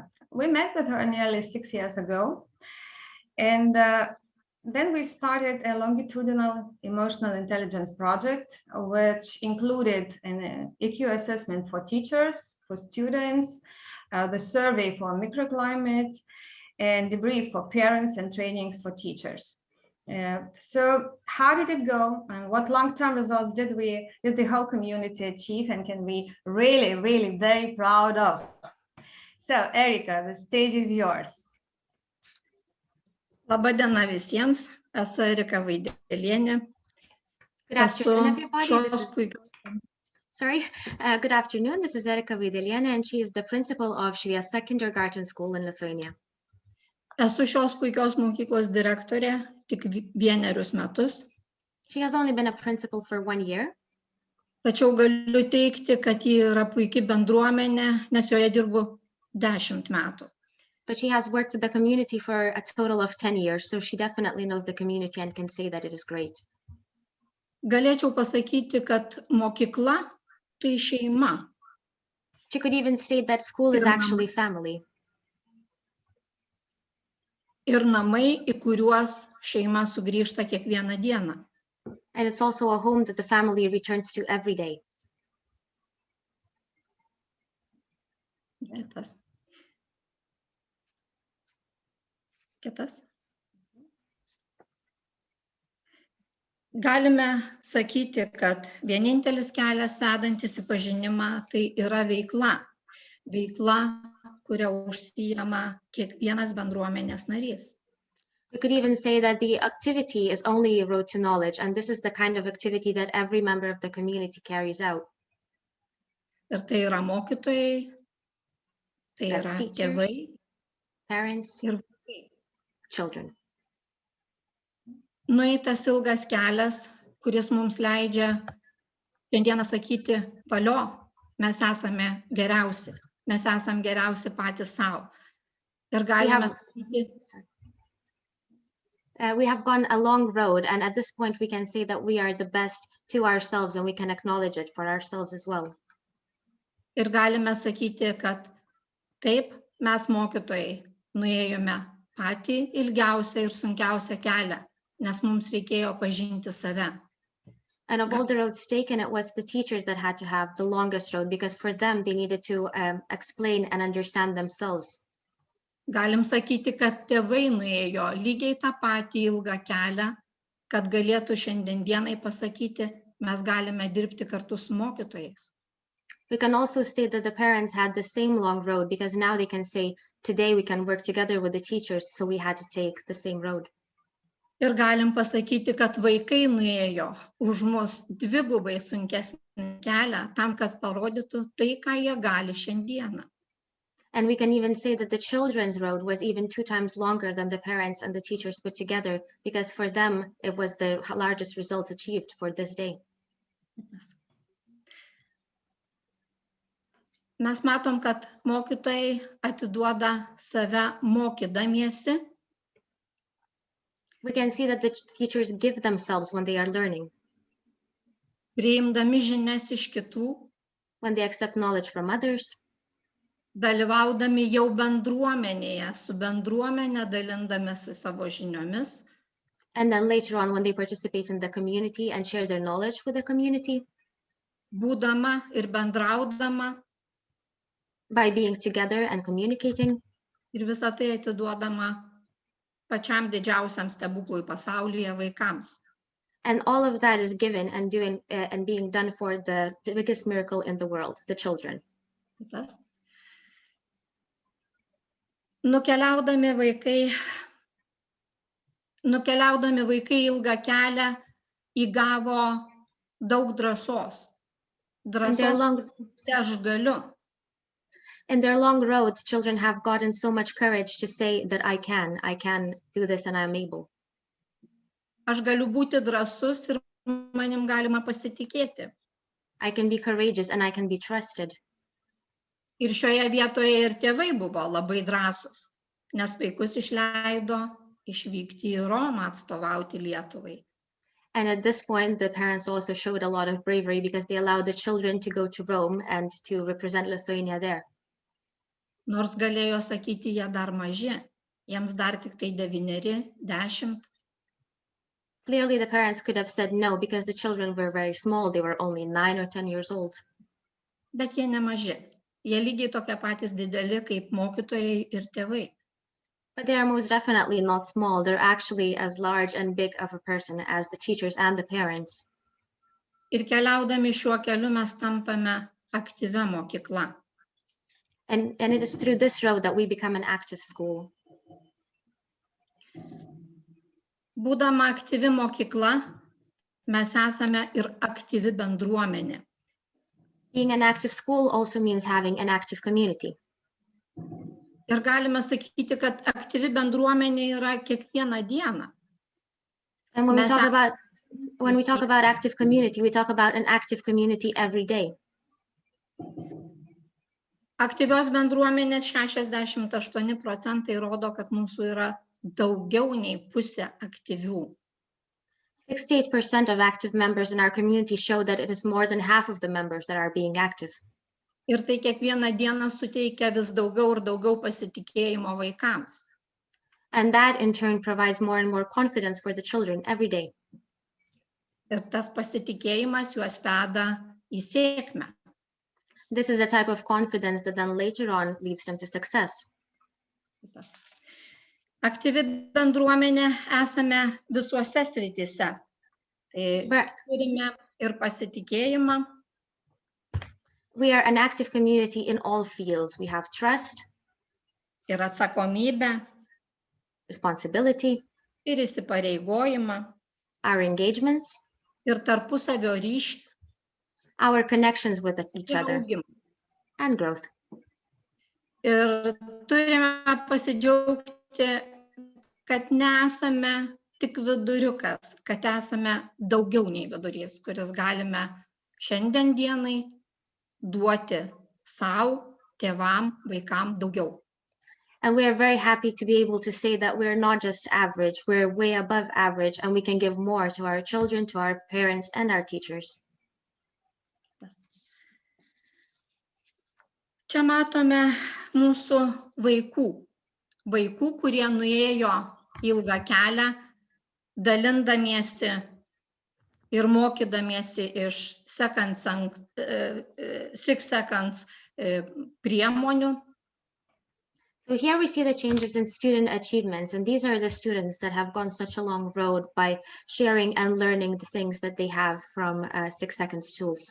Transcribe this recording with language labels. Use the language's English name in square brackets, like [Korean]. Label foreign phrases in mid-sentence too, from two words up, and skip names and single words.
[English] We met with her nearly 6 years ago, and then we started a longitudinal emotional intelligence project, which included an EQ assessment for teachers, for students, the survey for microclimate, and debrief for parents and trainings for teachers. So how did it go, and what long-term results did the whole community achieve, and can we really very proud of? So Erika, the stage is yours. [Lithuanian] Laba diena visiems, esu Erika Vaidelienė. [English] Good afternoon, everybody. Good afternoon. This is Erika Vaidelienė, and she is the principal of Šviesa Kindergarten School in Lithuania. [Lithuanian] Esu šios puikios mokyklos direktorė tik vienerius metus. [English] She has only been a principal for 1 year. [Lithuanian] Tačiau galiu teigti, kad ji yra puiki bendruomenė, nes joje dirbu 10 metų. [English] But she has worked with the community for a total of 10 years, so she definitely knows the community and can say that it is great. [Lithuanian] Galėčiau pasakyti, kad mokykla tai šeima. [English] She could even state that school is actually family. [Lithuanian] Ir namai, į kuriuos šeima sugrįžta kiekvieną dieną. [English] And it's also a home that the family returns to every day. [Lithuanian] Kitas. Galime sakyti, kad vienintelis kelias vedantis į pažinimą tai yra veikla. Veikla, kuria užsijama kiekvienas bendruomenės narys. [English] We could even say that the activity is only a road to knowledge, and this is the kind of activity that every member of the community carries out. [Lithuanian] Ir tai yra mokytojai, tai yra tėvai, [English] parents, [Lithuanian] ir [English] children. [Lithuanian] Nueitas ilgas kelias, kuris mums leidžia šiandieną sakyti, valio, mes esame geriausi. Mes esame geriausi patys savo. Ir galime sakyti. [English] We have gone a long road, and at this point we can say that we are the best to ourselves, and we can acknowledge it for ourselves as well. [Lithuanian] Ir galime sakyti, kad taip, mes mokytojai nuėjome patį ilgiausią ir sunkiausią kelią, nes mums reikėjo pažinti save. [English] And of all the roads taken, it was the teachers that had to have the longest road, because for them, they needed to explain and understand themselves. [Lithuanian] Galim sakyti, kad tėvai nuėjo lygiai tą patį ilgą kelią, kad galėtų šiandien dienai pasakyti, mes galime dirbti kartu su mokytojais. [English] We can also state that the parents had the same long road, because now they can say, today we can work together with the teachers, so we had to take the same road. [Lithuanian] Ir galim pasakyti, kad vaikai nuėjo už mus dvigubai sunkesnį kelią tam, kad parodytų tai, ką jie gali šiandieną. [English] And we can even say that the children's road was even 2 times longer than the parents and the teachers put together, because for them, it was the largest results achieved for this day. [Lithuanian] Mes matom, kad mokytojai atiduoda save mokydamiesi. [English] We can see that the teachers give themselves when they are learning, [Lithuanian] priimdami žinias iš kitų, [English] when they accept knowledge from others, [Lithuanian] dalyvaudami jau bendruomenėje, su bendruomenė dalindamasi savo žiniomis, [English] and then later on when they participate in the community and share their knowledge with the community, [Lithuanian] būdama ir bendraudama, [English] by being together and communicating, [Lithuanian] ir visą tai atiduodama pačiam didžiausiam stebuklui pasaulyje vaikams. [English] and all of that is given and being done for the biggest miracle in the world, the children. [Lithuanian] Kitas. Nukeliaudami vaikai ilgą kelią įgavo daug drąsos. Drąsos, aš galiu. [English] In their long road, children have gotten so much courage to say that I can do this and I'm able. [Lithuanian] Aš galiu būti drąsus ir manim galima pasitikėti. [English] I can be courageous and I can be trusted. [Lithuanian] Ir šioje vietoje ir tėvai buvo labai drąsūs, nes vaikus išleido išvykti į Romą atstovauti Lietuvai. [English] And at this point, the parents also showed a lot of bravery because they allowed the children to go to Rome and to represent Lithuania there. [Lithuanian] Nors galėjo sakyti, jie dar maži, jiems dar tik tai 9, 10. [English] Clearly, the parents could have said no because the children were very small. They were only 9 or 10 years old. [Lithuanian] Bet jie nemaži. Jie lygiai tokie patys dideli kaip mokytojai ir tėvai. [English] But they are most definitely not small. They're actually as large and big of a person as the teachers and the parents. [Lithuanian] Ir keliaudami šiuo keliu mes tampame aktyvia mokykla. [English] And it is through this road that we become an active school. [Lithuanian] Būdama aktyvi mokykla, mes esame ir aktyvi bendruomenė. [English] Being an active school also means having an active community. [Lithuanian] Ir galime sakyti, kad aktyvi bendruomenė yra kiekvieną dieną. [English] And when we talk about active community, we talk about an active community every day. [Lithuanian] Aktyvios bendruomenės 68% rodo, kad mūsų yra daugiau nei pusė aktyvių. [English] 68% of active members in our community show that it is more than half of the members that are being active. [Lithuanian] Ir tai kiekvieną dieną suteikia vis daugiau ir daugiau pasitikėjimo vaikams. [English] And that in turn provides more and more confidence for the children every day. [Lithuanian] Ir tas pasitikėjimas juos veda į sėkmę. [English] This is a type of confidence that then later on leads them to success. [Lithuanian] Aktyvi bendruomenė esame visuose srityse. Tai turime ir pasitikėjimą. [English] We are an active community in all fields. We have trust, [Lithuanian] ir atsakomybę, [English] responsibility, [Lithuanian] ir įsipareigojimą, [English] our engagements, [Lithuanian] ir tarpusavio ryšį, [English] our connections with each other, and growth. [Lithuanian] Ir turime pasidžiaugti, kad nesame tik viduriukas, kad esame daugiau nei vidurys, kuris galime šiandien dienai duoti savo, tėvam, vaikam daugiau. [English] And we are very happy to be able to say that we're not just average, we're way above average, and we can give more to our children, to our parents, and our teachers. [Lithuanian] Čia matome mūsų vaikų, kurie nuėjo ilgą kelią, dalindamiesi ir mokydamiesi iš 6 seconds priemonių. [English] So here we see the changes in student achievements, and these are the students that have gone such a long road by sharing and learning the things that they have from 6 seconds tools.